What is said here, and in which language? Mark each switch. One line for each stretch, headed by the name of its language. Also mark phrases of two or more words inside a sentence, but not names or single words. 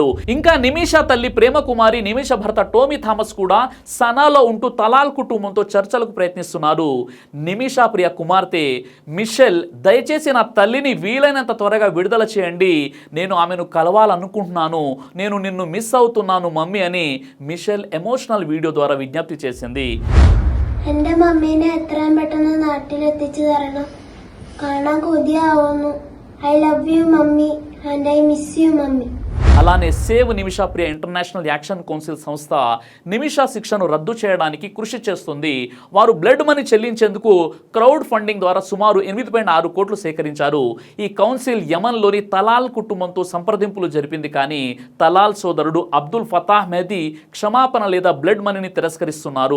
Telugu: ఇంకా నిమిషా తల్లి ప్రేమ కుమారి, నిమిషా భర్త టోమీ థామస్ కూడా సనాలో ఉంటూ తలాల్ కుటుంబంతో చర్చలకు ప్రయత్నిస్తున్నారు. నిమిషా ప్రియ కుమార్తె మిషెల్, దయచేసి నా తల్లిని వీలైనంత త్వరగా విడుదల చేయండి, నేను ఆమెను కలవాలనుకుంటున్నాను, నేను నిన్ను മിസ് అవుతున్నాను మమ్మీ అని మిషెల్ ఎమోషనల్ వీడియో ద్వారా విజ్ఞప్తి చేసింది.
Malayalam: എന്റെ മമ്മീനെ എത്രയും പെട്ടെന്ന് നാട്ടിലെത്തിച്ചു തരണം, കാണാൻ കൊതിയാവുന്നു.
English: I love you
Malayalam: മമ്മി
English: and I miss you
Malayalam: മമ്മി.
Telugu: అలానే సేవ్ నిమిషా ప్రియ ఇంటర్నేషనల్ యాక్షన్ కౌన్సిల్ సంస్థ నిమిషా శిక్షను రద్దు చేయడానికి కృషి చేస్తుంది. వారు బ్లడ్ మనీ చెల్లించేందుకు క్రౌడ్ ఫండింగ్ ద్వారా సుమారు 8.6 కోట్లు సేకరించారు. ఈ కౌన్సిల్ యమన్లోని తలాల్ కుటుంబంతో సంప్రదింపులు జరిపింది, కానీ తలాల్ సోదరుడు అబ్దుల్ ఫతాహ్ మెహదీ క్షమాపణ లేదా బ్లడ్ మనీని తిరస్కరిస్తున్నారు.